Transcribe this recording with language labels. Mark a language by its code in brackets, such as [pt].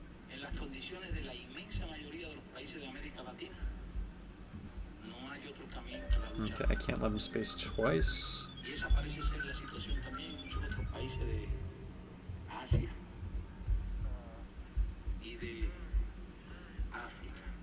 [es] En las condiciones de la inmensa mayoría de los países de América Latina, no hay otro camino que la lucha. [en] Okay, I can't let him space twice. [es] Y esa parece ser la situación también en muchos otros países de Asia y de África.